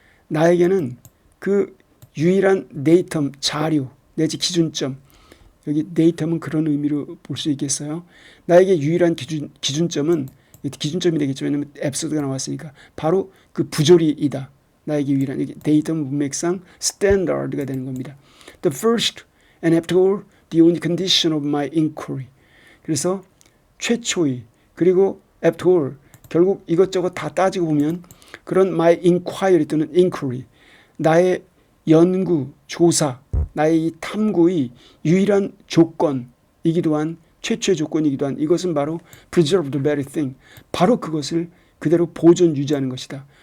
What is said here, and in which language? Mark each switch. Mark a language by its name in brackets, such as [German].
[Korean] 나에게는 그 유일한 데이텀, 자료, 내지 기준점. 여기 데이텀은 그런 의미로 볼 수 있겠어요. 나에게 유일한 기준점은 기준점이 되겠죠. 왜냐하면 absurd가 나왔으니까. 바로 그 부조리이다. 나에게 유일한 데이텀 문맥상 standard가 되는 겁니다. [English] The first and after all the only condition of my inquiry. [Korean] 그래서 최초의, 그리고 [English] after all, [Korean] 결국 이것저것 다 따지고 보면 그런 [English] my inquiry [Korean] 또는 inquiry, 나의 연구, 조사, 나의 이 탐구의 유일한 조건이기도 한, 최초의 조건이기도 한, 이것은 바로 [English] preserve the very thing, [Korean] 바로 그것을 그대로 보존 유지하는 것이다.